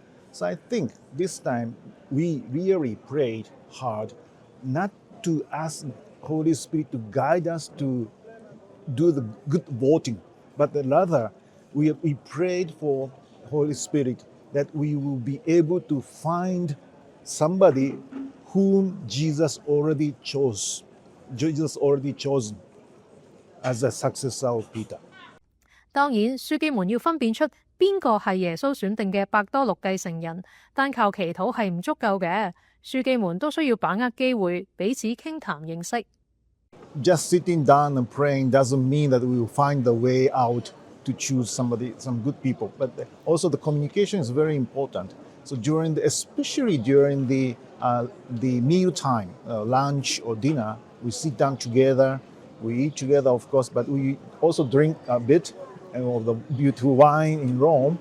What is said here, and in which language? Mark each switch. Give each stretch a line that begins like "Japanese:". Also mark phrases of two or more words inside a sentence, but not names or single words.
English: So I think this time we really prayed hard not to ask Holy Spirit to guide us to do the good voting, but rather we prayed for Holy Spirit that we will be able to find somebody whom Jesus already chosen as a successor of Peter.
Cantonese: 當然，樞機們要分辨出邊個係耶穌選定嘅伯多祿繼承人，單靠祈禱係唔足夠嘅。樞機們都需要把握機會，彼此傾談認識。
English: Just sitting down and praying doesn't mean that we will find the way out to choose some good people, but also the communication is very important. So especially during the meal time, lunch or dinner, we sit down together, we eat together, of course, but we also drink a bit of the beautiful wine in Rome.